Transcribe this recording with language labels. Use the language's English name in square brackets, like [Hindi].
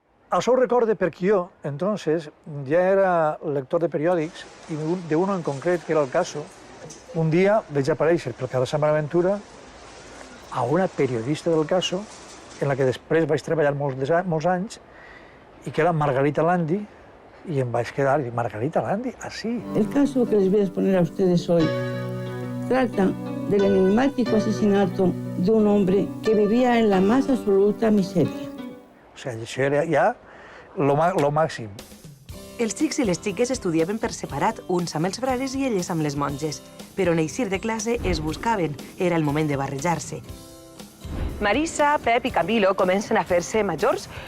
[Catalan] Això ho recorde perquè jo, entonces, ja era lector de periòdics i d'uno en concret, que era el Caso, un dia vaig aparèixer pel carrer Sant Bonaventura a una periodista del Caso en la que després vaig treballar molts anys i que era Margarita Landi, [Spanish] y em vaig quedar y Margarita Landi, así. El caso que les voy a exponer a ustedes hoy trata del enigmático asesinato de un hombre que vivía en la más absoluta miseria. [Catalan] O sea, això era ja lo màxim. Els xics i les xiques estudiaven per separat, uns amb els frares i elles amb les monges. Però en eixir de classe es buscaven, era el moment de barrejar-se. Marisa, Pep i Camilo comencen a fer-se majors.